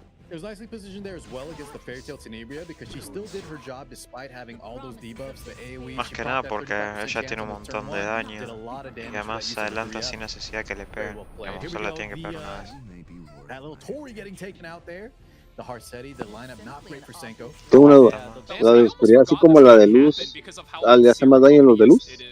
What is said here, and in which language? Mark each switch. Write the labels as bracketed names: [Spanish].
[English] It was nicely positioned there as well against the Fairy Tail Tenebria because she still did her job despite having all those debuffs, the AoE. [Spanish] Más que nada porque ella tiene un montón de daño y además se adelanta sin necesidad que le peguen. Solo le tienen que pegar una vez. [English] That little Tori getting taken out there. The Harsetti, the lineup not great for Senko. [Spanish] Tengo una duda. La de oscuridad, así como la de luz, ¿le hace más daño a los de luz?